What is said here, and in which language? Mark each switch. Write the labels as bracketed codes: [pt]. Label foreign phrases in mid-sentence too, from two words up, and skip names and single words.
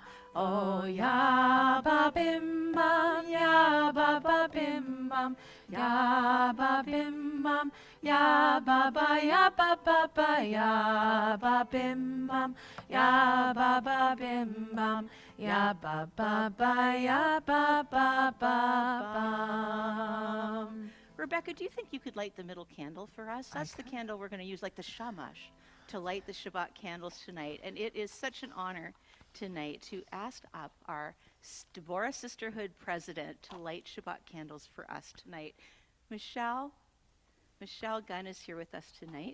[en] Oh ya ba bim bam, ya ba bim bam, ya ba bim bam, ya ba ya ba ya ba bim bam, ya ba bim bam, ya ba ya ba bam. Rebecca, do you think you could light the middle candle for us? That's the candle we're going to use, like the shamash, to light the Shabbat candles tonight. And it is such an honor tonight to ask up our Deborah Sisterhood president to light Shabbat candles for us tonight. Michelle Gunn is here with us tonight.